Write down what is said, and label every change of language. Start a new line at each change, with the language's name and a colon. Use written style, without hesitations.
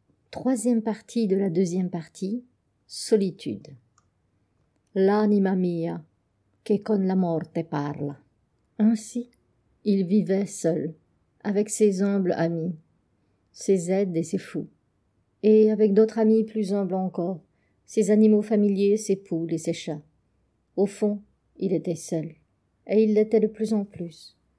French: Troisième partie de la deuxième partie, solitude.
Italian: L'anima mia, che con la morte parla.
French: Ainsi, il vivait seul, avec ses humbles amis, ses aides et ses fous, et avec d'autres amis plus humbles encore, ses animaux familiers, ses poules et ses chats. Au fond, il était seul, et il l'était de plus en plus.